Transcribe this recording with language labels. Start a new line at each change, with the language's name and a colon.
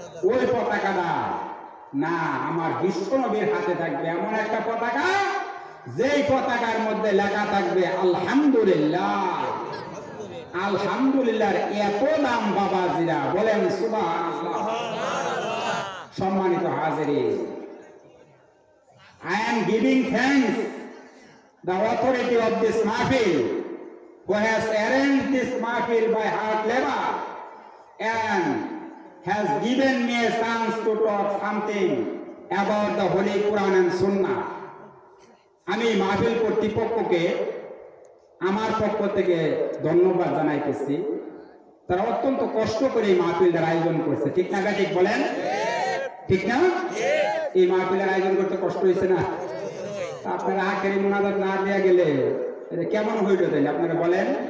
Bangla: ওই পতাকাটা না, আমার বিশ্বনবীর হাতে থাকবে এমন একটা পতাকা, যেই পতাকার মধ্যে লেখা থাকবে আলহামদুলিল্লাহ। আলহামদুলিল্লাহর এত দাম বাবাজিরা, বলেন সুবহানাল্লাহ। সম্মানিত হাজিরিন,
English: I am giving thanks the authority of this mahfil who has arranged this mahfil by hard labor and has given me a chance to talk something about the Holy Quran and Sunnah.
Bangla: আমি মাহফিল কর্তৃপক্ষকে আমার পক্ষ থেকে ধন্যবাদ জানাইতেছি। তারা অত্যন্ত কষ্ট করে এই মাহফিলের আয়োজন করছে, ঠিক না? ঠিক বলেন, ঠিক না? এই মাহফিলের আয়োজন করতে কষ্ট হয়েছে না? আপনারা আখেরি মুনাজাত না দেয়া গেলে এটা কেমন হইল তাইলে আপনারা বলেন?